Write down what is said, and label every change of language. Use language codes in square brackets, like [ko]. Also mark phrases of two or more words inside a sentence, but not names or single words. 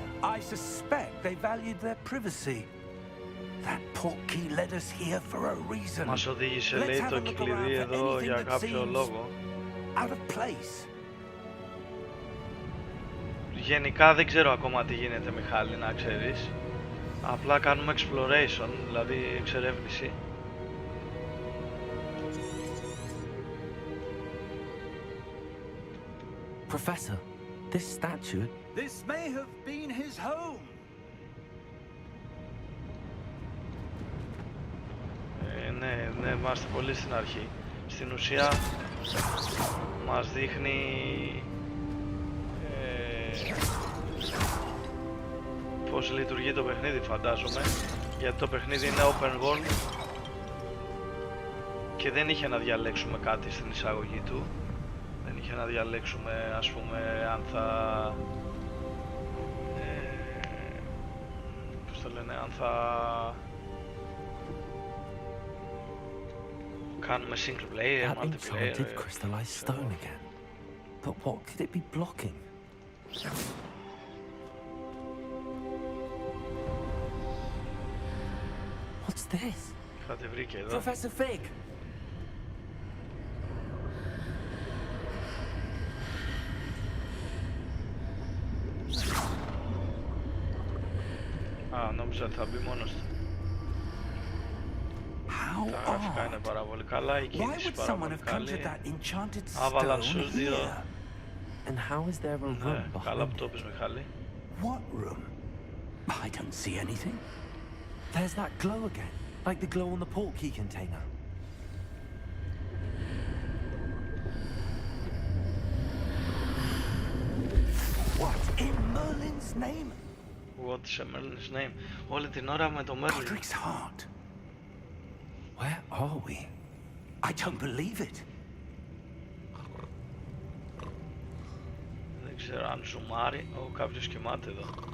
[en] I suspect they valued their privacy. That portkey led us here for a reason. [el] Μας οδήγησε, [en] Let's [el] λέει, [en] have [el] το [en] a look [el] κλειδί [en] around for [el] εδώ [en] anything [el] για [en] that [el] κάποιο [en] seems [el] λόγο. [en] out of place. [el] Γενικά δεν ξέρω ακόμα τι γίνεται, Μιχάλη, να ξέρεις. Απλά κάνουμε exploration, δηλαδή εξερεύνηση. [en] Professor, this statue... This may have been his home. [el] Ναι, είμαστε πολύ στην αρχή. Στην ουσία μας δείχνει πώς λειτουργεί το παιχνίδι, φαντάζομαι, γιατί το παιχνίδι είναι [en] open world [el] και δεν είχε να διαλέξουμε κάτι στην εισαγωγή του. Δεν είχε να διαλέξουμε, ας πούμε, αν θα πώς το λένε, αν θα κάνουμε [en] single player, That multiplayer. enchanted crystallized stone again. But what could it be blocking? What's this? [el] Είχατε βρει και εδώ. [en] Professor Fig! [el] Α, νόμιζα ότι θα μπει μόνος του. Τα γραφικά είναι πάρα πολύ καλά, η κίνηση πάρα πολύ καλή. Άβαλαν στους δύο. [en] And how is there a room [el] Ναι, καλά [en] behind [el] που το [en] it? [el] πεις, Μιχάλη. [en] What room? I don't see anything. There's that glow again, like the glow on the portkey container. What in Merlin's name? What's a Merlin's name? [el] Όλη την ώρα με το Merlin. [en] Godric's heart. Where are we? I don't believe it. [el] Δεν ξέρω αν ζουμάρει. Κάποιος κοιμάται εδώ.